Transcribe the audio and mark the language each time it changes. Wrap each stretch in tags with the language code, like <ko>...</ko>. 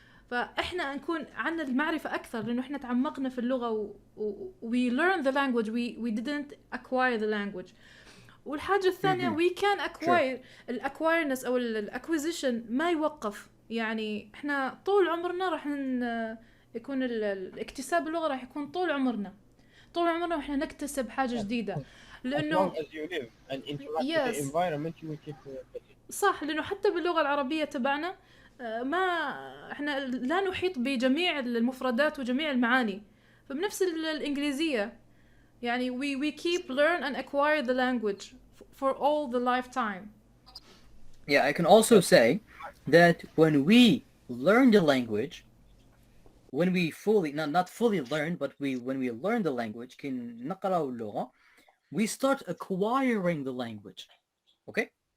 <ar>فإحنا نكون عنا المعرفة أكثر لأنه إحنا تعمقنا في اللغة</ar> <en>we learn the language</en> <ar>we didn't acquire the language. والحاجة الثانية</ar> <en>we can acquire</en> <ar>الacquiredness أو acquisition ما يوقف. يعني إحنا طول عمرنا راح يكون الاكتساب اللغة راح يكون طول عمرنا وإحنا نكتسب حاجة جديدة لأنه</ar> <en>as long as you live and interact Yes. with the environment you will keep getting.</en> <ar>صح لأنه حتى باللغة العربية تبعنا ما إحنا لا نحيط بجميع المفردات وجميع المعاني. فبنفس الإنجليزية يعني</ar> <en>we keep learn and acquire the language for all the lifetime. Yeah, I can also say that when we learn the language, when we fully not fully learn, but when we learn the language,</en> <ar>كي نقرأ اللغة,</ar> <en>we start acquiring the language. Okay?</en>